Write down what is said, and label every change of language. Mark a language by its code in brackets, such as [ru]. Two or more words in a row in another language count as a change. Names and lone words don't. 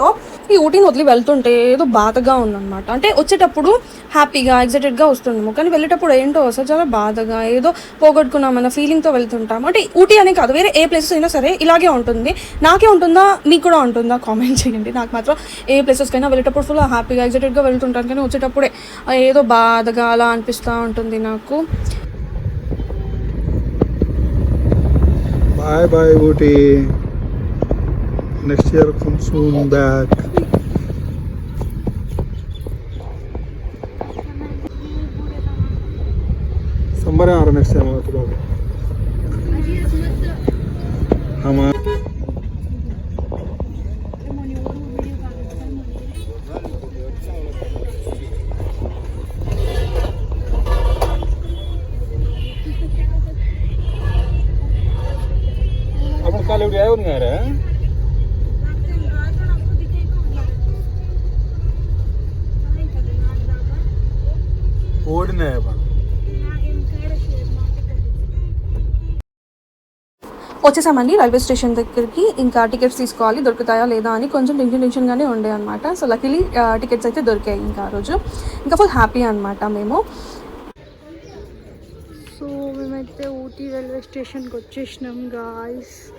[te] ఈ ఊటీని వదిలి వెళ్తుంటే ఏదో బాధగా ఉందన్నమాట. అంటే వచ్చేటప్పుడు హ్యాపీగా ఎగ్జైటెడ్గా వస్తున్నాము, కానీ వెళ్ళేటప్పుడు ఏంటో అసలు చాలా బాధగా, ఏదో పోగొట్టుకున్నామన్న ఫీలింగ్తో వెళ్తుంటాము. అంటే ఊటీ అనే కాదు, వేరే ఏ ప్లేసెస్ అయినా సరే ఇలాగే ఉంటుంది. నాకే ఉంటుందా, మీకు కూడా ఉంటుందా కామెంట్ చేయండి. నాకు మాత్రం ఏ ప్లేసెస్కైనా వెళ్ళేటప్పుడు ఫుల్ హ్యాపీగా ఎగ్జైటెడ్గా వెళ్తుంటాను, కానీ వచ్చేటప్పుడే ఏదో బాధగా అలా అనిపిస్తూ ఉంటుంది నాకు. [en] Bye bye Ooty. Next year come soon back. Summer आ रहा next time आता बाबू. हम काल एवढी आहे ना रे ओढणे पण [te] వచ్చేసామండి రైల్వే స్టేషన్ దగ్గరికి. ఇంకా టికెట్స్ తీసుకోవాలి, దొరుకుతాయా లేదా అని కొంచెం టెన్షన్గానే ఉండే అనమాట. [en] so luckily tickets [te] అయితే దొరికాయి. ఇంకా ఆ రోజు ఇంకా [en] full happy [te] అనమాట మేము. సో మేమైతే ఊటీ రైల్వే స్టేషన్కి వచ్చేసినాం గాయ్స్.